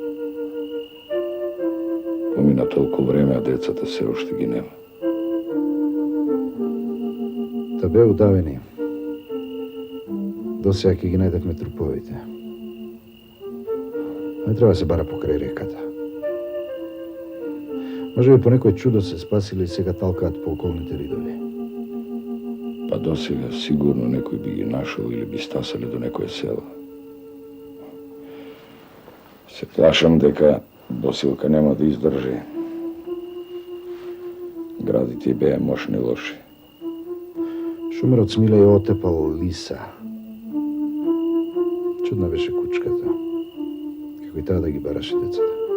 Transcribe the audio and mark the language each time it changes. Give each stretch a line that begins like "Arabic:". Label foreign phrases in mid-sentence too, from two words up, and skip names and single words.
Macedonian: Помина толку време, а децата се уште ги нема. Та бе удавени. До сега ги најдевме труповите. Не треба се бара покрај реката. Може би по некој чудо се спасили и сега талкаат по околните видови. Па до сега сигурно некој би ги нашао или би стасале до некое село. Се плашам дека Босилка нема да издржи. Градите и беа мощни лоши. Шумерот Смиле ја отепал лиса. Чудна беше кучката. Како и таа да ги бараше децата.